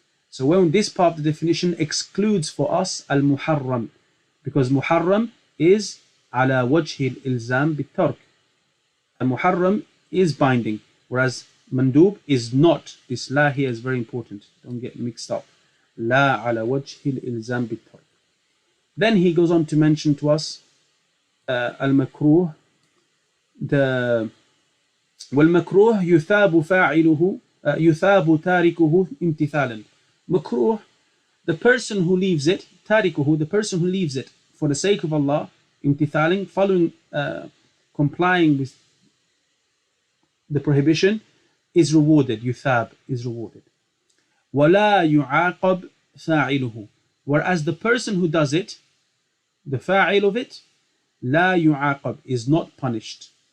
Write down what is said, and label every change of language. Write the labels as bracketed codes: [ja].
[en] So when this part of the definition excludes for us al-muharram, because muharram is [ar] على وجه الإلزام بالترك. [en] Al-muharram is binding, whereas mandub is not. This la here is very important. Don't get mixed up. [ar] لا على وجه الإلزام بالترك. [en] Then he goes on to mention to us al-makruh. [ar] والمكروه يثاب فاعله يثاب تاركه امتثالا. [en] Makruh, the person who leaves it, tarikuhu, the person who leaves it for the sake of Allah, imtithaling, following, complying with the prohibition, is rewarded. Yuthab is rewarded. [ar] ولا يعاقب فاعله, [en] whereas the person who does it, the fa'il of it, [ar] لا يعاقب, [en] is not punished.